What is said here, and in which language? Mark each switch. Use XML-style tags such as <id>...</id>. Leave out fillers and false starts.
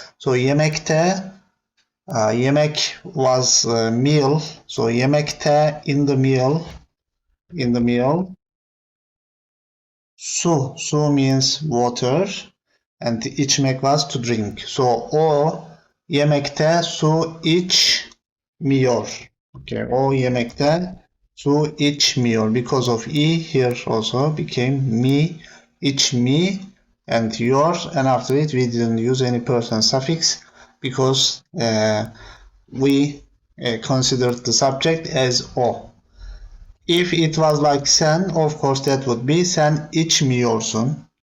<en>So yemekte, yemek was meal. So yemekte, in the meal, su means water, and içmek was to drink.</en> <tr>So o yemekte su içmiyor. Okay, o yemekte su içmiyor.</tr> <en>Because of e here also became me, içmi, and your, and after it we didn't use any person suffix because we considered the subject as o. If it was like sen, of course that would be</en> <tr>sen içmiyorsun.</tr>